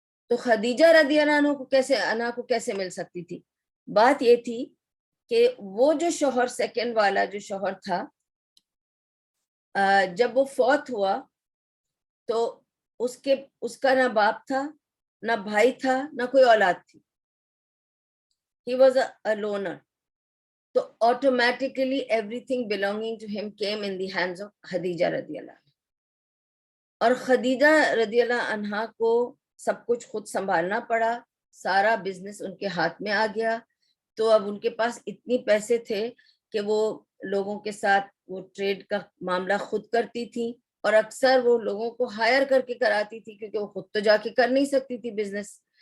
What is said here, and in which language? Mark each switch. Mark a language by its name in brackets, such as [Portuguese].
[Urdu] تو خدیجہ رضی اللہ عنہ کو کیسے مل سکتی تھی؟ بات یہ تھی کہ وہ جو شوہر سیکنڈ والا جو شوہر تھا، جب وہ فوت ہوا تو اس کا نہ باپ تھا، نہ بھائی تھا، نہ کوئی اولاد تھی. [English] He was a loner. تو automatically everything belonging to him came in the hands of Khadija رضی اللہ عنہ. [Urdu] اور خدیجہ رضی اللہ عنہ کو سب کچھ خود سنبھالنا پڑا، سارا بزنس ان کے ہاتھ میں آ گیا. تو اب ان کے پاس اتنی پیسے تھے کہ وہ لوگوں کے ساتھ وہ ٹریڈ کا معاملہ خود کرتی تھی، اور اکثر وہ لوگوں کو ہائر کر کے کراتی تھی کیونکہ وہ خود تو جا کے کر نہیں سکتی تھی بزنس.